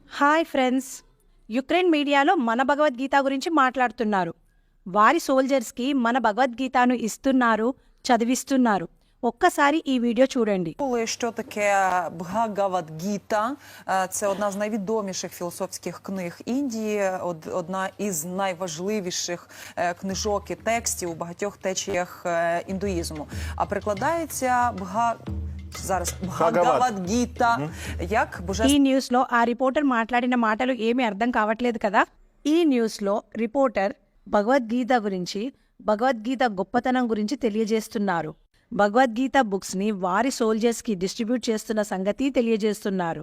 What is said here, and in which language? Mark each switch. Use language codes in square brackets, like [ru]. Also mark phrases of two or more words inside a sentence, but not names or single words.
[te] హాయ్ ఫ్రెండ్స్, యుక్రెయిన్ మీడియాలో మన భగవద్గీత గురించి మాట్లాడుతున్నారు. వారి సోల్జర్స్కి మన భగవద్గీతను ఇస్తున్నారు, చదివిస్తున్నారు. ఒక్కసారి ఈ వీడియో చూడండి. [uk] Що таке Бхагавад-гіта? Це одна з найвідоміших філософських книг Індії, одна із найважливіших книжок і текстів у багатьох течіях індуїзму. А перекладається Бхагавад-гіта як [te] ఈ న్యూస్లో ఆ రిపోర్టర్ మాట్లాడిన మాటలు ఏమీ అర్థం కావట్లేదు కదా. ఈ న్యూస్లో రిపోర్టర్ భగవద్గీత గురించి, భగవద్గీత గొప్పతనం గురించి తెలియజేస్తున్నారు. భగవద్గీత బుక్స్ని వారి సోల్జర్స్కి డిస్ట్రిబ్యూట్ చేస్తున్న సంగతి తెలియజేస్తున్నారు.